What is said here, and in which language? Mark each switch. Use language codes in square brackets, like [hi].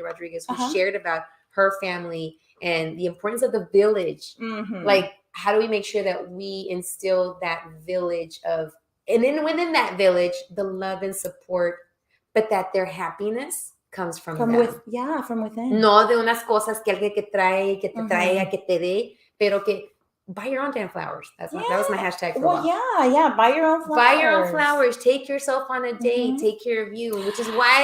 [en] Rodriguez, who shared about her family and the importance of the village. Like, how do we make sure that we instill that village of, and then within that village, the love and support. But that their happiness comes from them. From within. [es] No de unas cosas que alguien que te traiga, que te dé, pero que [en] buy your own damn flowers. That was my hashtag for a while. Buy your own flowers. Buy your own flowers. Take yourself on a date. Take care of you, which is why